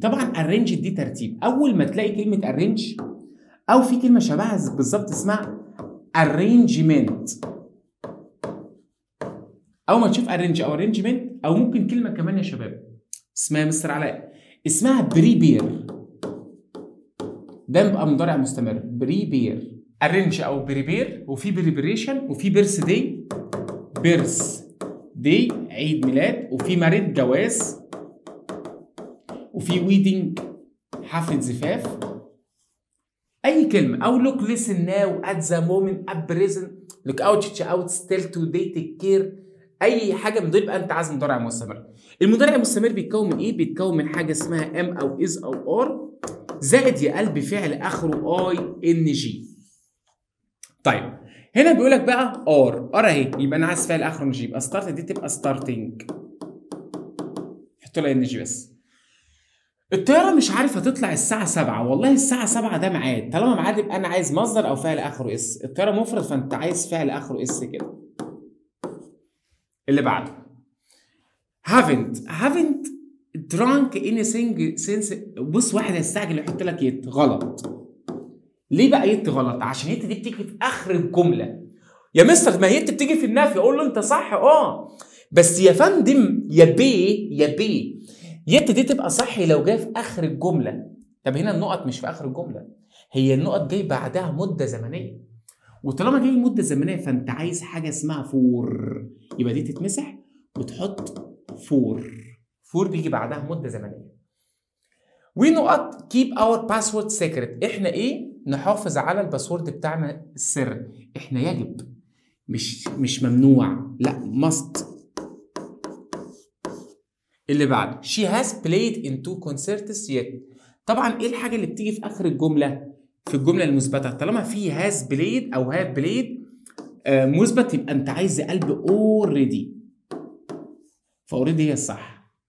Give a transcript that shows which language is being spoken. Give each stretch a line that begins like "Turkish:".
Arabic: طبعا ارينج دي ترتيب. اول ما تلاقي كلمه ارينج او في كلمه شبهها بالظبط اسمها ارينجمنت، اول ما تشوف ارينج او ارينجمنت، او ممكن كلمه كمان يا شباب اسمها مستر علاء اسمها بريبير، ده بيبقى مضارع مستمر. بريبير، ارينج او بريبير، وفي بريبريشن، وفي بيرث داي، بيرث داي عيد ميلاد، وفي ماريد جواز، وفي ويدنج حفله زفاف، اي كلمه او
English: look listen now at the moment at present look out check out still today take care اي حاجه من دول يبقى انت عايز مضارع مستمر.
Arabic: المضارع المستمر بيتكون من ايه؟ بيتكون من حاجه اسمها ام او از او ار زائد يا قلب فعل اخره اي ان جي. طيب هنا بيقول لك بقى ار اهي، يبقى انا عايز فعل اخره ان جي، يبقى ستارت دي تبقى ستارتنج، حط لها ان جي بس. الطياره مش عارف هتطلع الساعه 7، والله الساعه 7 ده ميعاد، طالما ميعاد يبقى انا عايز مصدر او فعل اخره اس. الطياره مفرد فانت عايز فعل اخره اس كده. اللي بعده
English: haven't drunk anything since.
Arabic: بص واحد هيستعجل يحط لك يت غلط. ليه بقى يت غلط؟ عشان يت دي بتيجي في اخر الجمله. يا مستر ما يت بتيجي في النفي، اقول له انت صح بس يا فندم يا بي يت دي تبقى صح لو جايه في اخر الجمله. طب هنا النقط مش في اخر الجمله، هي النقط جاي بعدها مده زمنيه، وطالما جاي مده زمنيه فانت عايز حاجه اسمها فور، يبقى دي تتمسح وتحط فور بيجي بعدها مده زمنيه. ونقط
English: keep our password secret،
Arabic: احنا ايه؟ نحافظ على الباسورد بتاعنا السر. احنا يجب مش ممنوع، لا must. اللي بعده
English: she has played in 2 concerts yet.
Arabic: طبعا ايه الحاجه اللي بتيجي في اخر الجمله؟ في الجمله المثبته طالما في
English: has played
Arabic: او
English: have played
Arabic: مثبت يبقى انت عايز قلب already، فاوريدي هي الصح.